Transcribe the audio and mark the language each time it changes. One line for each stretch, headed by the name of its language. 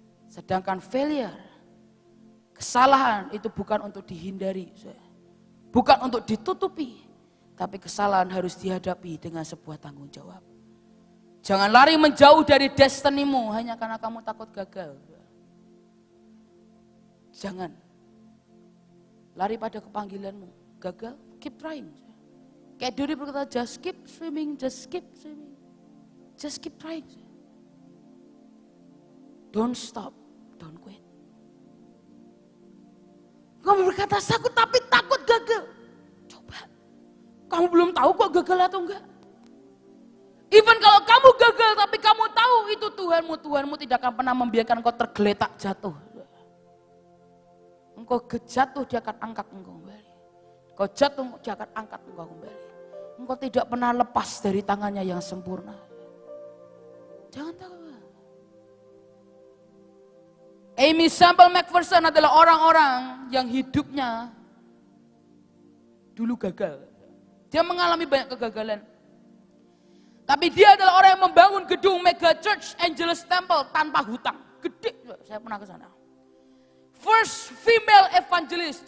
Indonesian: Sedangkan failure, kesalahan itu bukan untuk dihindari, bukan untuk ditutupi, tapi kesalahan harus dihadapi dengan sebuah tanggung jawab. Jangan lari menjauh dari destinimu hanya karena kamu takut gagal. Jangan lari pada kepanggilanmu. Gagal,
English: keep trying.
Indonesian: Kayak Duri berkata,
English: just keep swimming, just keep swimming. Just keep trying. Don't stop, don't quit.
Indonesian: Kamu berkata, aku tapi takut gagal. Coba, kamu belum tahu kok gagal atau enggak. Even kalau kamu gagal tapi kamu tahu itu Tuhanmu tidak akan pernah membiarkan engkau tergeletak jatuh. Engkau jatuh, dia akan angkat engkau kembali. Engkau jatuh, dia akan angkat engkau kembali. Engkau tidak pernah lepas dari tangannya yang sempurna. Jangan takut. Amy Sample McPherson adalah orang-orang yang hidupnya dulu gagal. Dia mengalami banyak kegagalan. Tapi dia adalah orang yang membangun gedung Mega Church Angeles Temple tanpa hutang. Gede, saya pernah ke sana.
English: First female evangelist.